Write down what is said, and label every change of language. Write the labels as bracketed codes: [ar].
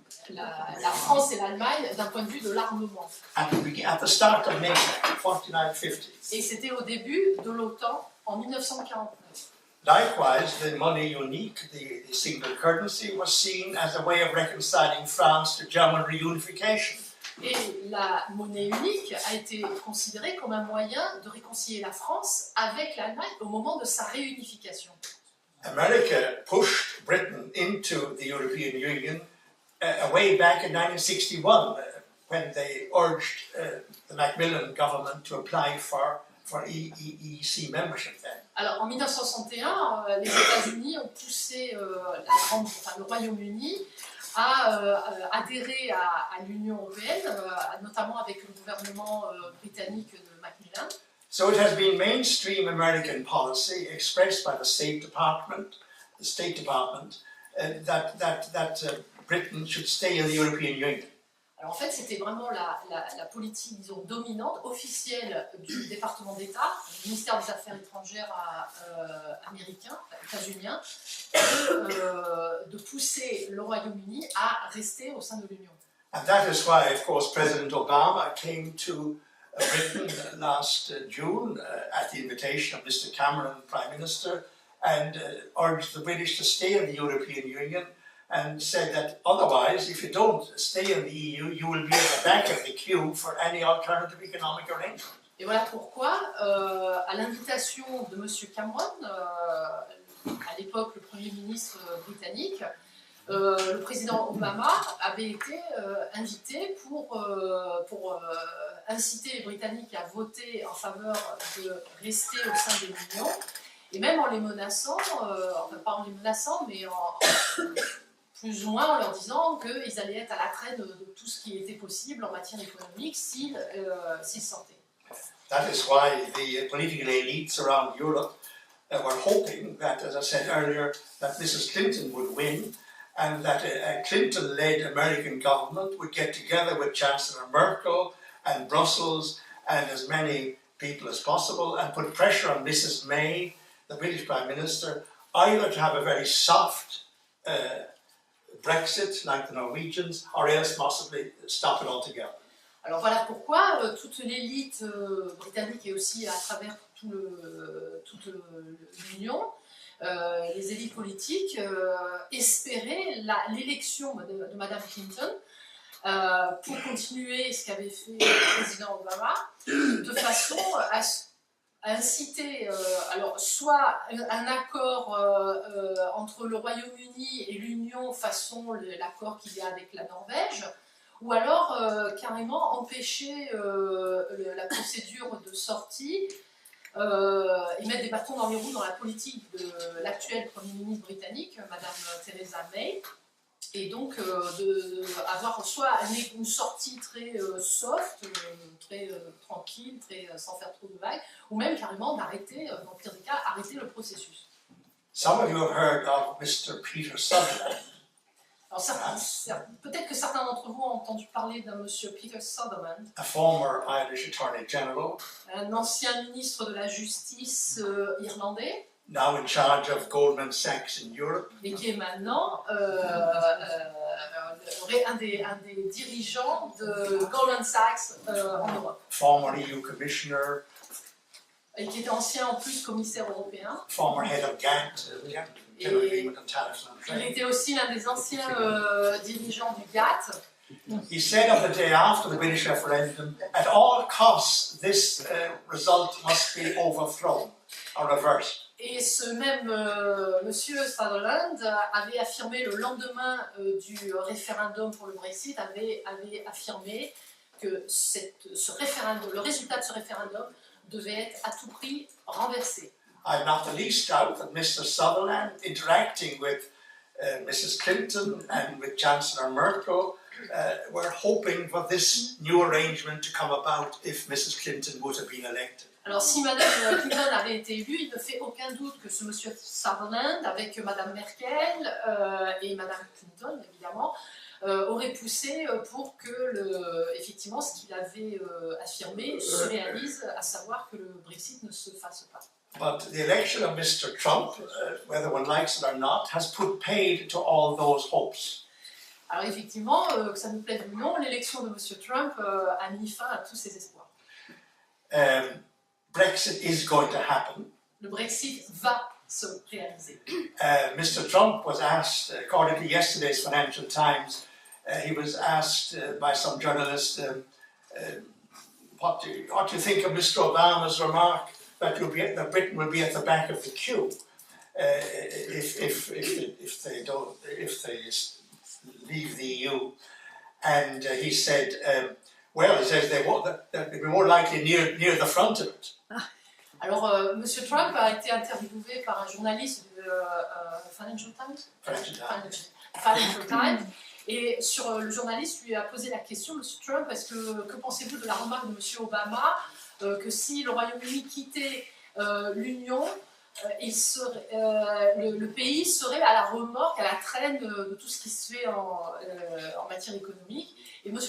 [fr] la France et l'Allemagne d'un point de vue de l'armement. [en] at the start of NATO, 49-50. [fr] Et c'était au début de l'OTAN en 1949. [en] Likewise, the money unique, the single currency, was seen as a way of reconciling France to German reunification. [fr] Et la monnaie unique a été considérée comme un moyen de réconcilier la France avec l'Allemagne au moment de sa réunification. [en] America pushed Britain into the European Union way back in 1961 when they urged the Macmillan government to apply for EEC membership then. [fr] Alors en 1961, les États-Unis ont poussé le Royaume-Uni à adhérer à l'Union européenne, notamment avec le gouvernement britannique de Macmillan. [en] So it has been mainstream American policy expressed by the State Department, that Britain should stay in the European Union. [fr] Alors en fait, c'était vraiment la politique, disons, dominante, officielle du département d'État, du ministère des Affaires étrangères américain, états-unien, de pousser le Royaume-Uni à rester au sein de l'Union. [en] And that is why, of course, President Obama came to Britain last June at the invitation of Mr. Cameron, Prime Minister, and urged the British to stay in the European Union, and said that otherwise, if you don't stay in the EU, you will be at the back of the queue for any alternative economic arrangement. [fr] Et voilà pourquoi, à l'invitation de M. Cameron, à l'époque le Premier ministre britannique, le président Obama avait été invité pour inciter les Britanniques à voter en faveur de rester au sein de l'Union, et même en les menaçant, enfin pas en les menaçant, mais plus ou moins en leur disant qu'ils allaient être à la traîne de tout ce qui était possible en matière économique s'ils sortaient. [en] That is why the political elites around Europe were hoping that, as I said earlier, that Mrs. Clinton would win, and that a Clinton-led American government would get together with Chancellor Merkel and Brussels and as many people as possible and put pressure on Mrs. May, the British Prime Minister, either to have a very soft Brexit, like the Norwegians, or else possibly stop it altogether. [fr] Alors voilà pourquoi toute l'élite britannique et aussi à travers toute l'Union, les élites politiques espéraient l'élection de Mme Clinton pour continuer ce qu'avait fait le président Obama, de façon à inciter alors soit un accord entre le Royaume-Uni et l'Union façon l'accord qu'il y a avec la Norvège, ou alors carrément empêcher la procédure de sortie et mettre des bâtons dans les roues dans la politique de l'actuelle Premier ministre britannique, Madame Theresa May, et donc avoir soit une sortie très soft, très tranquille, sans faire trop de vagues, ou même carrément d'arrêter, dans le pire des cas, arrêter le processus. [en] Some of you have heard of Mr. Peter Sutherland. [fr] Alors peut-être que certains d'entre vous ont entendu parler d'un monsieur Peter Sutherland, [en] A former Irish Attorney General, [fr] un ancien ministre de la Justice irlandais, [en] now in charge of Goldman Sachs in Europe, [fr] et qui est maintenant un des dirigeants de Goldman Sachs en Europe, [en] former EU Commissioner, [fr] et qui était ancien en plus commissaire européen. [en] former head of GATT, General Agreement on Tariffs and [fr] Il [en] Trade. [fr] était aussi l'un des anciens dirigeants du GATT. [en] He said on the day after the British referendum, at all costs, this result must be overthrown or reversed. [fr] Et ce même monsieur Sutherland avait affirmé le lendemain du référendum pour le Brexit, avait affirmé que le résultat de ce référendum devait être à tout prix renversé. [en] I have not the least doubt that Mr. Sutherland, interacting with Mrs. Clinton and with Chancellor Merkel, were hoping for this new arrangement to come about if Mrs. Clinton would have been elected. [fr] Alors si Madame Clinton avait été élue, il ne fait aucun doute que ce monsieur Sutherland, avec Madame Merkel et Madame Clinton évidemment, aurait poussé pour que effectivement ce qu'il avait affirmé se réalise, à savoir que le Brexit ne se fasse pas. [en] But the election of Mr. Trump, whether one likes it or not, has put paid to all those hopes. [fr] Alors effectivement, que ça nous plaise ou non, l'élection de M. Trump a mis fin à tous ces espoirs. [en] Brexit is going to happen. [fr] Le Brexit va se réaliser. [en] Mr. Trump was asked, according to yesterday's Financial Times, he was asked by some journalist, what do you think of Mr. Obama's remark that Britain will be at the back of the queue if they leave the EU? And he said, well, he says they'll be more likely near the front of it. [fr] Alors, M. Trump a été interviewé par un journaliste du Financial Times, et le journaliste lui a posé la question, M. Trump, que pensez-vous de la remarque de M. Obama, que si le Royaume-Uni quittait l'Union, le pays serait à la remorque, à la traîne de tout ce qui se fait en matière économique. Et M.